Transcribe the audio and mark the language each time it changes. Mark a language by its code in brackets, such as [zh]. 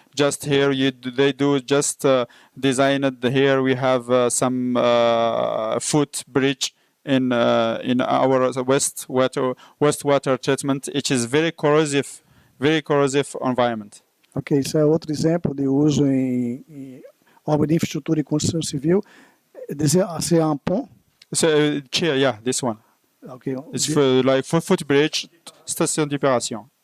[en] Just here they do just design it. Here we have some footbridge in our wastewater treatment, which is very corrosive environment. [pt] Ok, isso é outro exemplo de uso em obra de infraestrutura e construção civil. [fr] C'est un pont. [en] So, yeah, this one. Okay. It's for footbridge, [fr] station d'épuration.